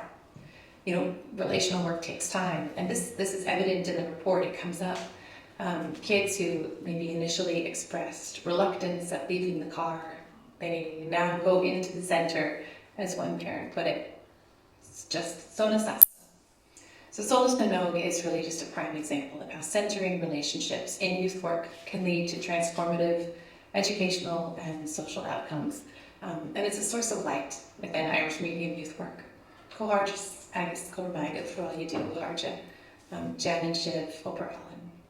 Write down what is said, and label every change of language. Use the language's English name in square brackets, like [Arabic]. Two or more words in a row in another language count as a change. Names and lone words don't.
[English] You know, relational work takes time, and this is evident in the report. It comes up. Kids who maybe initially expressed reluctance at leaving the car, they now go into the centre, as one parent put it. It's just so necessary. So Sólás na nÓg is really just a prime example of how centering relationships in youth work can lead to transformative educational and social outcomes. And it's a source of light within Irish medium youth work. Cohorts agus Cormaga for all you do, Larja, Jen and Shiv, Oprah Ellen.